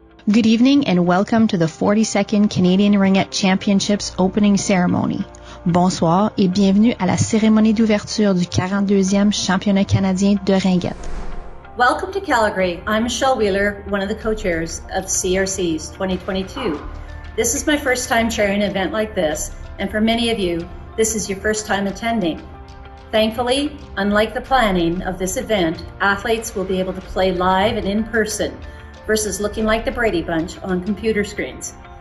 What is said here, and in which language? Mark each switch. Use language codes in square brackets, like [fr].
[en] Good evening and welcome to the 42nd Canadian Ringette Championships opening ceremony. [fr] Bonsoir et bienvenue à la cérémonie d'ouverture du 42e championnat canadien de ringette. [en] Welcome to Calgary. I'm Michelle Wheeler, one of the co-chairs of CRC's 2022. This is my first time chairing an event like this, and for many of you, this is your first time attending. Thankfully, unlike the planning of this event, athletes will be able to play live and in person versus looking like the Brady Bunch on computer screens.